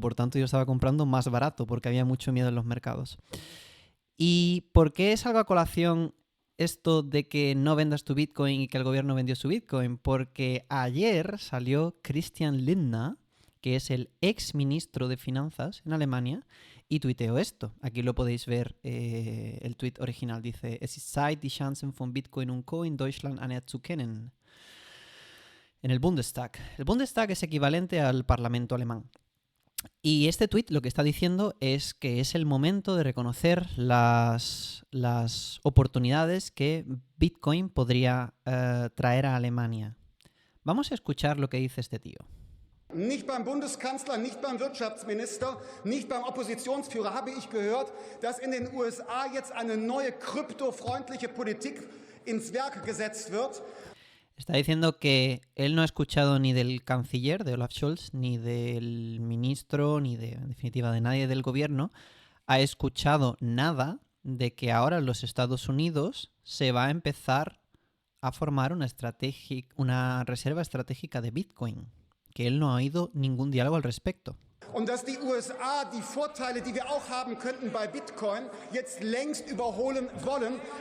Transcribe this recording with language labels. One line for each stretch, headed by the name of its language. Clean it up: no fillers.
Spanish: Por tanto, yo estaba comprando más barato porque había mucho miedo en los mercados. ¿Y por qué salgo a colación esto de que no vendas tu Bitcoin y que el gobierno vendió su Bitcoin? Porque ayer salió Christian Lindner, que es el ex ministro de Finanzas en Alemania, y tuiteó esto. Aquí lo podéis ver, el tuit original dice:
German: Es ist Zeit, die Chancen von Bitcoin und Co. in Deutschland anerzukennen.
Spanish: En el Bundestag. El Bundestag es equivalente al Parlamento alemán. Y este tweet lo que está diciendo es que es el momento de reconocer las oportunidades que Bitcoin podría traer a Alemania. Vamos a escuchar lo que dice este tío.
German: Nicht beim Bundeskanzler, nicht beim Wirtschaftsminister, nicht beim Oppositionsführer habe ich gehört, dass in den USA jetzt eine neue kryptofreundliche Politik ins Werk gesetzt wird.
Spanish: Está diciendo que él no ha escuchado ni del canciller, de Olaf Scholz, ni del ministro, ni en definitiva de nadie del gobierno. Ha escuchado nada de que ahora en los Estados Unidos se va a empezar a formar una reserva estratégica de Bitcoin, que él no ha oído ningún diálogo al respecto.
German: Und dass die USA die Vorteile, die wir auch haben könnten bei Bitcoin, jetzt längst überholen wollen.